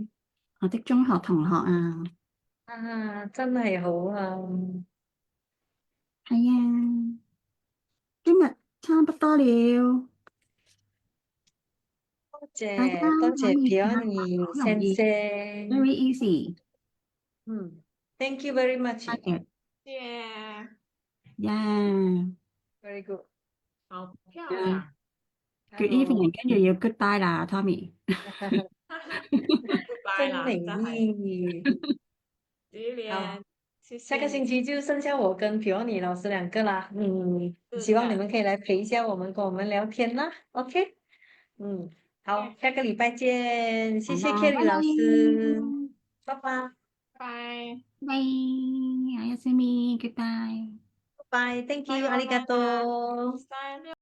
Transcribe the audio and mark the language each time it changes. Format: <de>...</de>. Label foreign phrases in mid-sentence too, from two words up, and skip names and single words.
<yue>我的中學同學啊。真係好啊！係啊，今日差不多了，多大家謝多謝可以試下 Peony 好容易先生，</yue> <en>，very easy。 Thank you very much，</en> <yue>嘅，耶，</yue> <en>yeah， very good。</en> <yue>好漂亮。</yue> <en>good Hello， evening，</en> <yue>跟住要 goodbye 啦，Tommy。拜啦，真美真係麗。榴好，蓮，謝下個謝你。星期就剩下我跟 Peony 老師兩個啦。是希望你的，們可以來陪一下我們，跟我們聊天啦。OK，好，下個禮拜見，謝謝 Kelly 老師，拜拜，拜拜，</yue> <ja>おやすみ，goodbye。</ja> <yue>拜拜，Thank</yue> <ja>さ</ja> <en>you，あ</en> <ja>ようなりがら。とう。さよ</ja>